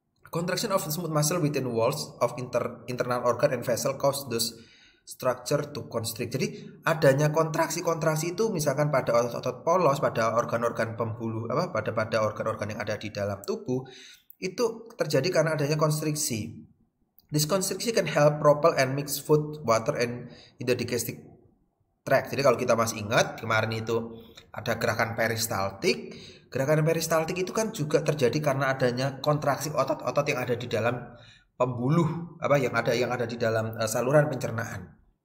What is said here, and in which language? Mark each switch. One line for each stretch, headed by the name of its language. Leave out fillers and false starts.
English: Contraction of smooth muscle within walls of internal organ and vessel cause those structure to constrict.
Indonesian: Jadi adanya kontraksi-kontraksi itu misalkan pada otot-otot polos, pada organ-organ pembuluh pada organ-organ yang ada di dalam tubuh itu terjadi karena adanya konstriksi.
English: This constriction can help propel and mix food, water and in the digestive tract.
Indonesian: Jadi kalau kita masih ingat kemarin itu ada gerakan peristaltik. Gerakan peristaltik itu kan juga terjadi karena adanya kontraksi otot-otot yang ada di dalam pembuluh yang ada di dalam saluran pencernaan.